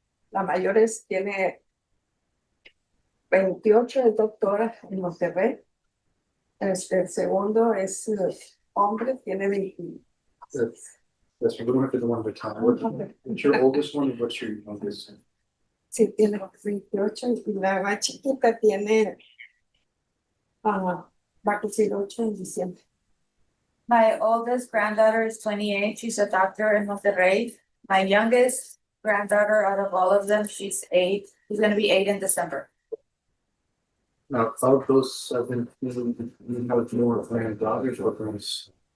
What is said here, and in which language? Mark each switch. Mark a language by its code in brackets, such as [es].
[es] La mayor tiene 28, es doctora en Monterrey. El segundo es hombre, tiene 20. [en] That's we don't have to do one at a time. What's your oldest one and what's your youngest? [es] Sí, tiene 28 y la más chiquita tiene va a cumplir 8 en diciembre. [en] My oldest granddaughter is 28. She's a doctor in Monterrey. My youngest granddaughter out of all of them, she's 8. She's going to be 8 in December. Now, of those 17, you have more granddaughters or grandsons?